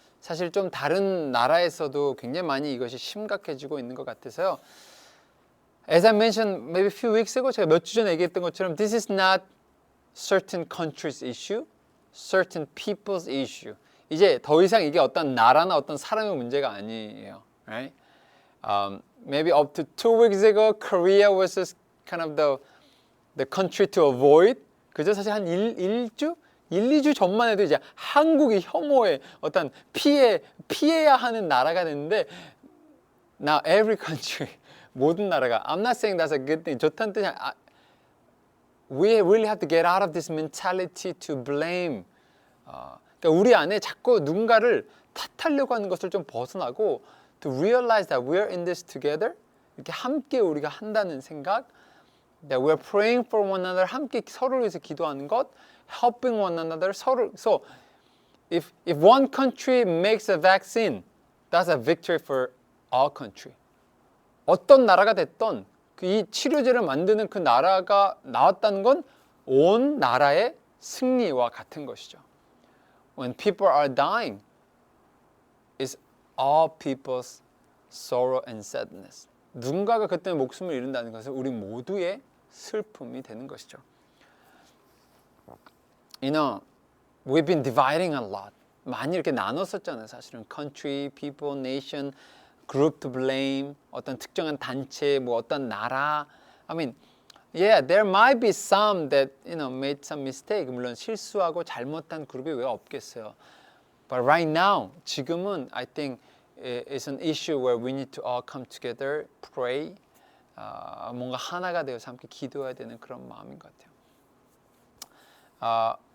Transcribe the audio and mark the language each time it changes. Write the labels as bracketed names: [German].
[Korean] 사실 좀 다른 나라에서도 굉장히 많이 이것이 심각해지고 있는 것 같아서요. [English] As I mentioned maybe a few weeks ago, [Korean] 제가 몇 주 전에 얘기했던 것처럼 [English] this is not certain countries' issue, certain people's issue. [Korean] 이제 더 이상 이게 어떤 나라나 어떤 사람의 문제가 아니에요. [English] Right? Maybe up to 2 weeks ago, Korea was just kind of the country to avoid. [Korean] 그저 사실 한 1주? 2주 전만 해도 이제 한국이 혐오의 어떤 피해야 하는 나라가 됐는데 [English] now every country [Korean] 모든 나라가 [English] I'm not saying that's a good thing. [Korean] 좋다는 뜻이 아니라 [English] we really have to get out of this mentality to blame. [Korean] 그러니까 우리 안에 자꾸 누군가를 탓하려고 하는 것을 좀 벗어나고 [English] to realize that we're in this together. [Korean] 이렇게 함께 우리가 한다는 생각. [English] That we're praying for one another. [Korean] 함께 서로를 위해서 기도하는 것. [English] Helping one another. [Korean] 서로. [English] So if one country makes a vaccine, that's a victory for all country. [Korean] 어떤 나라가 됐던 이 치료제를 만드는 그 나라가 나왔다는 건 온 나라의 승리와 같은 것이죠. [English] When people are dying, it's all people's sorrow and sadness. [Korean] 누군가가 그때 목숨을 잃는다는 것은 우리 모두의 슬픔이 되는 것이죠. [English] You know, we've been dividing a lot. [Korean] 많이 이렇게 나눴었잖아요. 사실은 [English] country, people, nation, group to blame, [Korean] 어떤 특정한 단체, 뭐 어떤 나라. [English] I mean, yeah, there might be some that made some mistake. [Korean] 물론 실수하고 잘못한 그룹이 왜 없겠어요. [English] But right now, [Korean] 지금은 [English] I think it's an issue where we need to all come together, pray. [Korean] 뭔가 하나가 되어서 함께 기도해야 되는 그런 마음인 것 같아요.